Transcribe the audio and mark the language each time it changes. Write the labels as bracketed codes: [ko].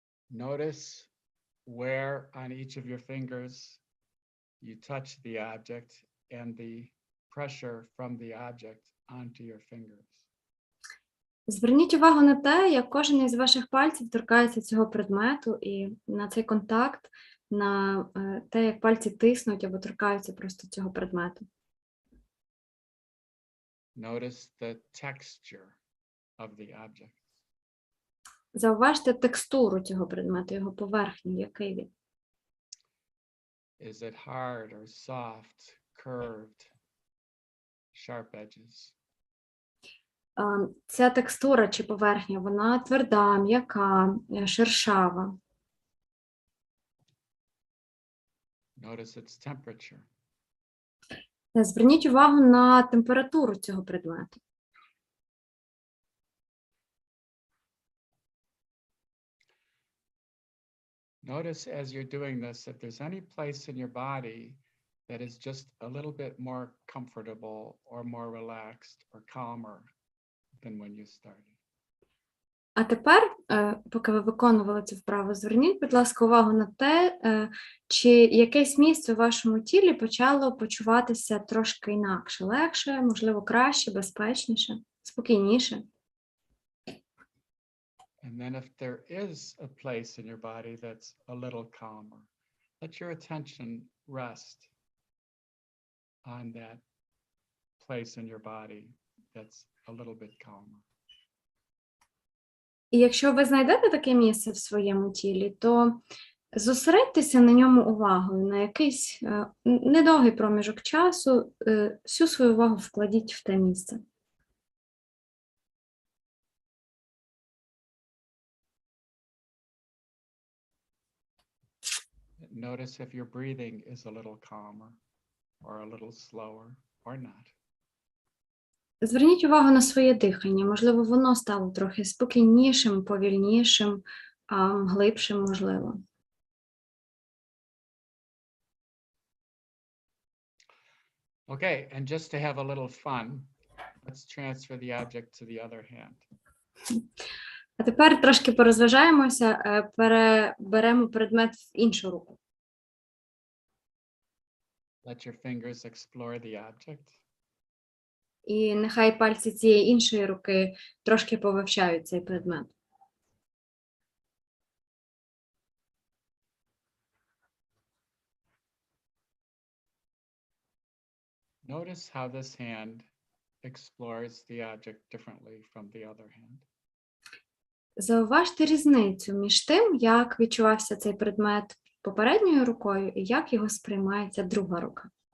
[en] Notice where on each of your fingers you touch the object and the pressure from the object onto your fingers. [uk] Зверніть увагу на те, як кожен із ваших пальців торкається цього предмету і на цей контакт, на те, як пальці тиснуть або торкаються просто цього предмету. [en] Notice the texture of the object. [uk] Зауважте текстуру цього предмету, його поверхню, який він. [en] Is it hard or soft, curved, sharp edges? [uk] Ця текстура чи поверхня, вона тверда, м'яка, шершава. [en] Notice its temperature. [uk] Зверніть увагу на температуру цього предмету. [en] Notice as you're doing this, if there's any place in your body that is just a little bit more comfortable or more relaxed or calmer than when you started. [uk] А тепер, поки ви виконували цю вправу, зверніть, будь ласка, увагу на те, чи якесь місце у вашому тілі почало почуватися трошки інакше, легше, можливо, краще, безпечніше, спокійніше. [en] And then if there is a place in your body that's a little calmer, let your attention rest on that place in your body that's a little bit calmer. [uk] І якщо ви знайдете таке місце в своєму тілі, то зосередьтеся на ньому увагою, на якийсь недовгий проміжок часу, всю свою увагу вкладіть в те місце. [en] Notice if your breathing is a little calmer or a little slower or not. [uk] Зверніть увагу на своє дихання. Можливо, воно стало трохи спокійнішим, повільнішим, глибшим, можливо. [en] Okay, and just to have a little fun, let's transfer the object to the other hand. [uk] А тепер трошки порозважаємося, переберемо предмет в іншу руку. [en] Let your fingers explore the object. [uk] і нехай пальці цієї іншої руки трошки повивчають цей предмет. [en] Notice how this hand explores the object differently from the other hand. [uk] Зауважте різницю між тим, як відчувався цей предмет попередньою рукою і як його сприймається друга рука.